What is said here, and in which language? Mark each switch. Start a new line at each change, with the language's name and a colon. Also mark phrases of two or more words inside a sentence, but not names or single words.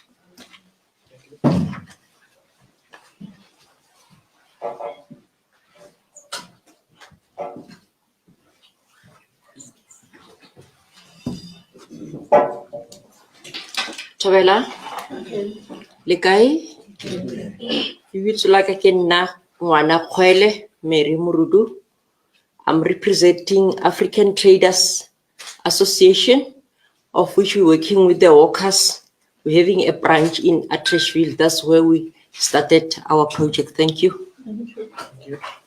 Northern Sotho: Thabela, le kae? Lebitso la ka ke nna Ngwana Kgwele Mary Murudu.
English: I'm representing African Traders Association, of which we're working with the workers. We're having a branch in Atteridgeville. That's where we started our project. Thank you. Thank you.